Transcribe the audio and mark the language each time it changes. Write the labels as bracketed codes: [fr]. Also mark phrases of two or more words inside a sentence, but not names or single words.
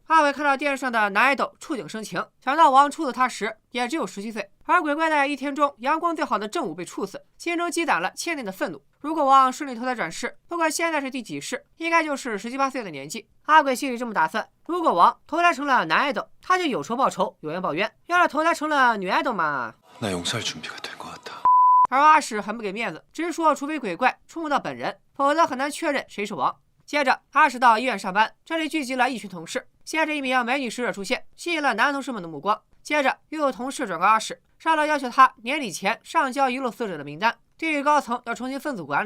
[zh] 阿鬼看到电视上的男爱豆触景生情，想到王处死他时也只有17岁，而鬼怪在1天中阳光最好的正午被处死，心中积攒了千年的愤怒。如果王顺利投胎转世，不管现在是第几世，应该就是17、18岁的年纪。阿鬼心里这么打算：如果王投胎成了男爱豆，他就有仇报仇，有冤报冤；要是投胎成了女爱豆嘛， [ko] 나 용서할 준비가 된 것 같아. [zh] 而阿史很不给面子，直说除非鬼怪触摸到本人，否则很难确认谁是王。接着，阿史到医院上班，这里聚集了一群同事。先是一名美女使者出现，吸引了男同事们的目光。接着又有同事转告阿史，上头要求他年底前上交遗漏死者的名单，地狱高层要重新分组管理。